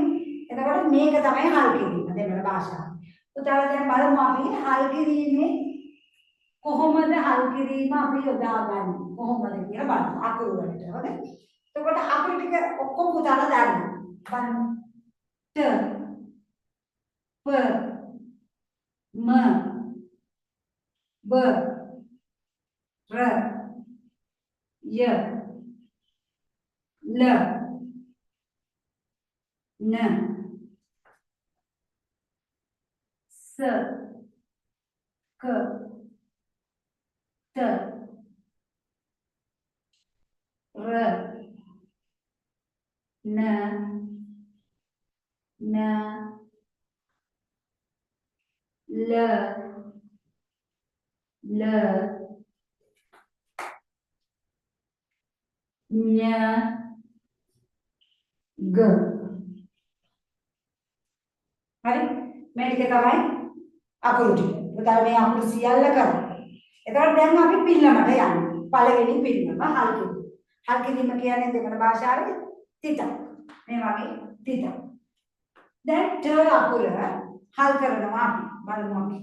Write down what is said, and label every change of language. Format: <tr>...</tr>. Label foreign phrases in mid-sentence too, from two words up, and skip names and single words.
<si>එතකොට මේක තමයි හල් කිරීම දෙමළ භාෂාවේ. පුතාලා දැන් බලමු අපි හල් කිරීමේ කොහොමද හල් කිරීම අපි යොදාගන්නේ කොහොමද කියලා බලමු අකුරු වලට. හරිද? එතකොට අකුරු ටික ඔක්කොම පුතාලා දාන්න. බලමු.</si> <ta>ட ப ம ப ர ய ல ந ஸ க ட ர ந ன ல ள ஞ ங</ta> <si>හරි මේ ටික තමයි අකුරු ටික. පුතාලා මේ අකුරු සියල්ල කරා. එතකොට දැන් අපි පිල්ලමට යන්නේ. පළවෙනි පිල්ලම හල් කිරීම. හල් කිරීම කියන්නේ දෙමළ භාෂාවේ තිත. මේ වගේ තිත. දැන් ට අකුර හල් කරනවා අපි. බලමු අපි.</si>